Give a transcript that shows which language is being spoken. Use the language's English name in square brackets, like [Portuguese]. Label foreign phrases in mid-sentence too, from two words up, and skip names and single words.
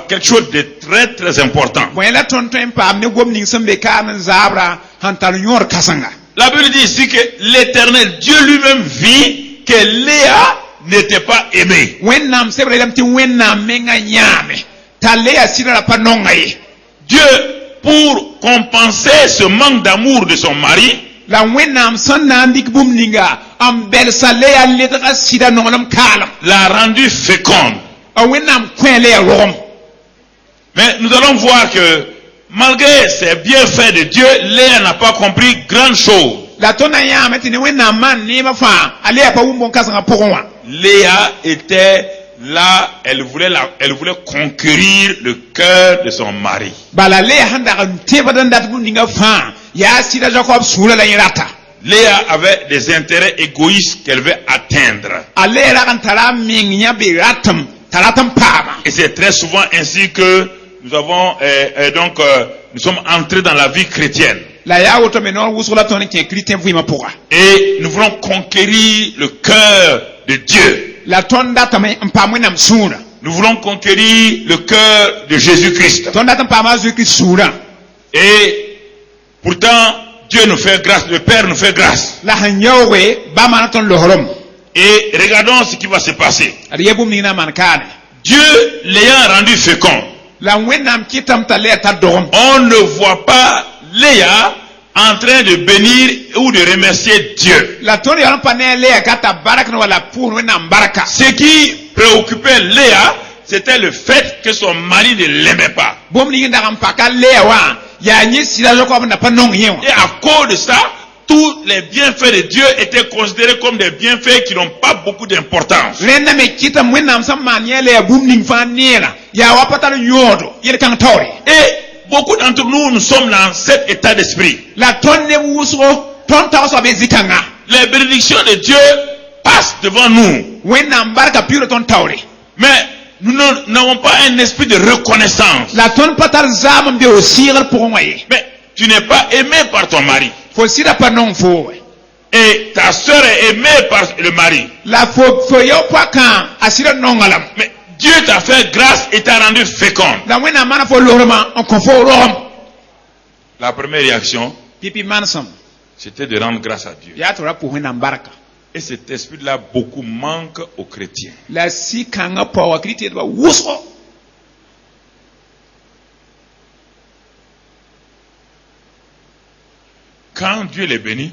[French] Quelque chose de très très important. La Bible dit ici que l'Éternel, Dieu lui-même vit que Léa n'était pas aimée. Dieu, pour compenser ce manque d'amour de son mari, [Mossi] la wẽnnaam sẽn na n dɩk bũmb ninga n bɛlsa le yaa ledga sɩda nonglem kaalem [French] l'a rendu féconde. [Mossi] a wẽnnaam kõ le yaa rogem. [French] Mais nous allons voir que malgré ces bienfaits de Dieu, Léa n'a pas compris grande chose. [Mossi] La tõnd na yãame tɩ ne wẽnnaam maan neemã fãa a le yaa pa wʋm bõn-kãsengã pʋgẽ wã. [French] Léa était là, elle voulait conquérir le cœur de son mari. [Mossi] Bala le yaa sẽn dag n tẽbd n dat bũmb ninga fãa yaa sɩda Jacob sũurã la yẽ rata. [French] Léa avait des intérêts égoïstes qu'elle veut atteindre. [Mossi] A le yaa rag n tara n meng yã be ratem t'a rat n paama. [French] Et c'est très souvent ainsi que nous avons nous sommes entrés dans la vie chrétienne. [Mossi] La yaa woto me noor wʋsg la tõnd n kẽ kiristẽ vɩɩmã pʋga. [French] Et nous voulons conquérir le cœur de Dieu. [Mossi] La tõnd datame n paam wẽnnaam sũurã. [French] Nous voulons conquérir le cœur de Jésus-Christ. [Mossi] Tõnd dat n paam a Jésus-Christ sũurã. [French] Et pourtant, Dieu nous fait grâce, le Père nous fait grâce. [Mossi] La sẽn yaooge ba maana tõnd losrem. [French] Et regardons ce qui va se passer. [Mossi] Ad yaa bũmb ning na n maan kaane. [French] Dieu l'ayant rendu fécond, [Mossi] La wẽnnaam kɩtame t'a le yaa t'a dogem. [French] on ne voit pas Léa en train de bénir ou de remercier Dieu. [Mossi] La tõnd yaa n pa ne a le yaa ka t'a bark ne wala pʋʋs wẽnnaam barka. [French] Ce qui préoccupait Léa, c'était le fait que son mari ne l'aimait pas. [Mossi] Bũmb ning n dag n paka le yaa wã yaa yẽ sɩda Jacob n da pa nong yẽ wã. [French] Et à cause de ça, tous les bienfaits de Dieu étaient considérés comme des bienfaits qui n'ont pas beaucoup d'importance. [Mossi] Rẽnda me kɩtame wẽnnaam sẽn maan yẽ le yaa bũmb ning fãa neera yaa wa pa tar yõodo yel-kãng taoore. [French] Et beaucoup d'entre nous, nous sommes dans cet état d'esprit. [Mossi] La tõnd neb wʋsgo tõnd tagsga be zĩ-kãngã. [French] Les bénédictions de Dieu passent devant nous. [Mossi] Wẽnnaam barka piugrã tõnd taoore. [French] Mais nous n'avons pas un esprit de reconnaissance. [Mossi] La tõnd pa tar zaam n be o sɩɩgr pʋgẽ wã ye. [French] Mais tu n'es pas aimé par ton mari. [Mossi] Fo sɩda pa nong foo. [French] Et ta sœur est aimée par le mari. [Mossi] La fo yao poakã a sɩda nongã lame. [French] Mais Dieu t'a fait grâce et t'a rendu féconde. [Mossi] La wẽnnaam maana fo losrmã n kõ fo rogem. [French] La première réaction, [Mossi] Pipi manesem [French] c'était de rendre grâce à Dieu. [Mossi] yaa tɩ ra pʋs wẽnnaam barka. [French] Et cet esprit-là, beaucoup manque aux chrétiens. [Mossi] La sɩ-kãngã paoa kiristɩdbã wʋsgo. [French] Quand Dieu les bénit,